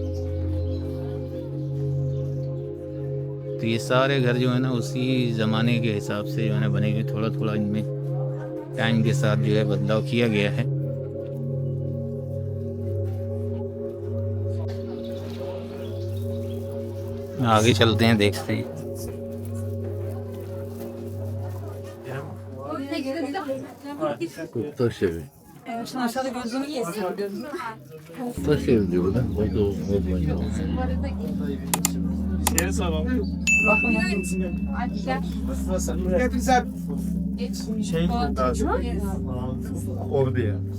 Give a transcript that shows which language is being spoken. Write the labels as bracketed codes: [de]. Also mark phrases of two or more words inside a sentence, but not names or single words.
[hi] तो ये सारे घर जो है ना उसी ज़माने के हिसाब से जो है ना बने हुए, थोड़ा थोड़ा इनमें टाइम के साथ जो है बदलाव किया गया है। आगे चलते हैं, देखते हैं। [tr] Taş evi. Taş evi diyorlar. O da olmayı. Orada ya.